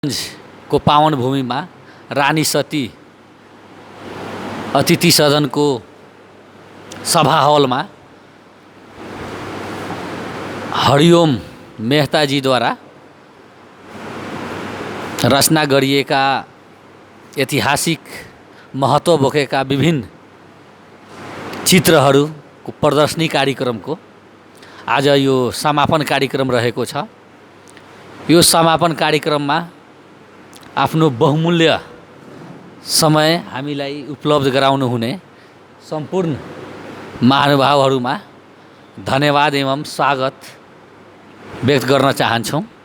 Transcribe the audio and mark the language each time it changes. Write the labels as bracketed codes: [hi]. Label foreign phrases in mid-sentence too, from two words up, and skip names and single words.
[hi] को पावन भूमि में रानी सती अतिथि सदन को सभा हॉल में [ne] हरिओम मेहता जी द्वारा रचना गरिएका ऐतिहासिक महत्व बोकेका विभिन्न चित्रहरूको प्रदर्शनी कार्यक्रमको आज यो समापन कार्यक्रम रहेको छ। यो समापन कार्यक्रममा आफ्नो बहुमूल्य समय हामीलाई उपलब्ध गराउनु हुने सम्पूर्ण महानुभावहरूमा धन्यवाद एवं स्वागत व्यक्त गर्न चाहन्छौँ।